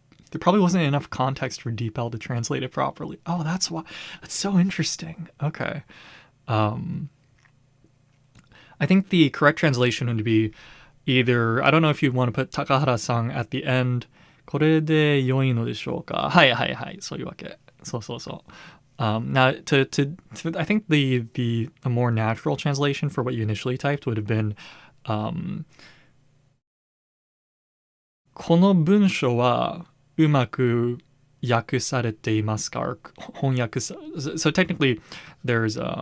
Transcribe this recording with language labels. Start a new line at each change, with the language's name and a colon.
English: There probably wasn't enough context for DeepL to translate it properly. Oh, that's why. That's so interesting. Okay. I think the correct translation would be either, I don't know if you want to put Takahara-san at the end.
Japanese: これで良いのでしょうか?はいはいはい、そういうわけ。そう。
English: Now, to I think the more natural translation for what you initially typed would have been,
Japanese: この文章はうまく訳されていますか? 翻訳
English: so technically, there's